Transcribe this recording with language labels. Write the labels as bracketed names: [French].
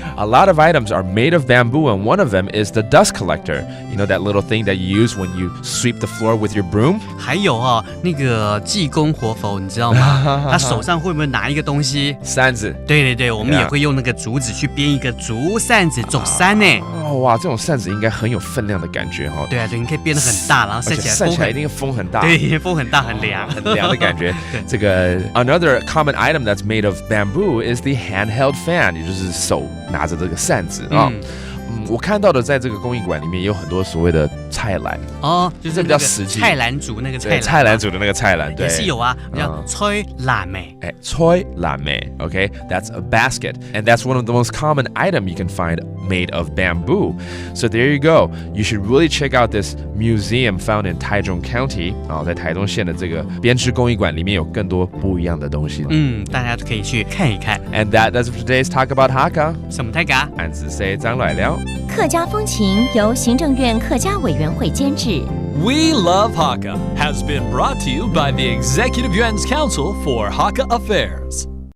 [English] A lot of items are made of bamboo, and one of them is the dust collector. You know that little thing that you use when you sweep the floor with your broom? [Chinese] 还有那个济公活佛，你知道吗？他手上会不会拿一个东西？扇子。对对对，我们也会用那个竹子去编一个竹扇子走山呢。哇，这种扇子应该很有分量的感觉哈。对啊，对，你可以编得很大，然后扇起来一定风很大。对，风很大，很凉，很凉的感觉。 [English] 这个 another common item that's made of bamboo is the handheld fan， [Chinese] 也就是手拿着这个扇子啊。我看到的在这个工艺馆里面也有很多所谓的菜篮就是比较实际，菜篮族那个菜篮族的那个菜篮，对，也是有啊，叫吹篮妹， [English] 吹篮妹 ，OK， that's a basket, and that's one of the most common item you can find made of bamboo. So there you go. You should really check out this museum found in Taichung County. [Chinese] 在台中县的这个编织工艺馆里面有更多不一样的东西。大家可以去看一看。 [English] And that's for today's talk about Hakka. [Chinese] 什么太嘎？俺只say 张来了。客家风情由行政院客家委员会监制。 [English] We Love Hakka has been brought to you by the Executive Yuan's Council for Hakka Affairs.